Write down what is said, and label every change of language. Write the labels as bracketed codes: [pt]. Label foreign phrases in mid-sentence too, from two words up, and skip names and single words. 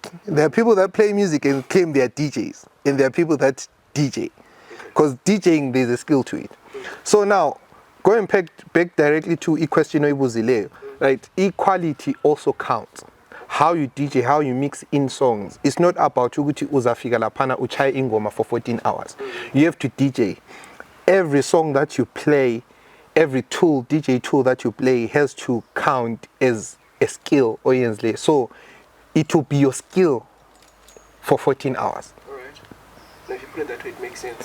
[en] There are people that play music and claim they are DJs, and there are people that DJ. Because DJing, there's a skill to it. So now, going back directly to question oyibuzileyo, right? Equality also counts. How you DJ, how you mix in songs. It's not about [nd] ukuthi uzafika laphana uchaye ingoma [en] for 14 hours. You have to DJ. Every song that you play, every tool, DJ tool that you play has to count as a skill, oyenzle. So it will be your skill for 14 hours. Alright. Now if you put it that way, it makes sense.